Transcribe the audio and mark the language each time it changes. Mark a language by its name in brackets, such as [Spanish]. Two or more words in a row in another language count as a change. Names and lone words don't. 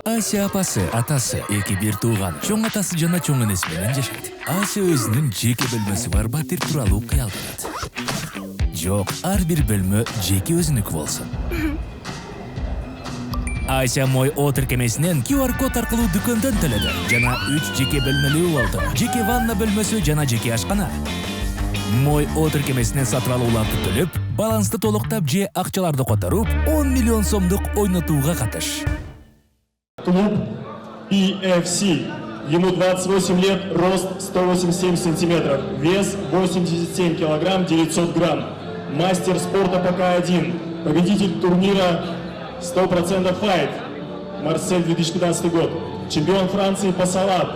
[Kyrgyz] Ася апасы, атасы, эки бир тууган. Чоң атасы жана чоң энеси менен жашайт. Ася өзүнүн жеке бөлмөсү бар батир тууралуу кыялданат. Жок, ар бир бөлмө жеке өзүнүкү болсун. Ася мой о тиркемесинен QR код аркылуу дүкөндөн төлөдү. Жана 3 жеке бөлмөлүү болду. Жеке ванна бөлмөсү жана жеке ашкана. Мой о тиркемесинен сатып алууларды төлөп, балансты толуктап же акчаларды которуп, 10 миллион сомдук ойнотууга катыш. [Russian] Клуб PFC. Ему 28 лет, рост 187 сантиметров, вес 87 килограмм 900 грамм. Мастер спорта ПК-1, победитель турнира 100% файт, Марсель 2015 год, чемпион Франции по салат.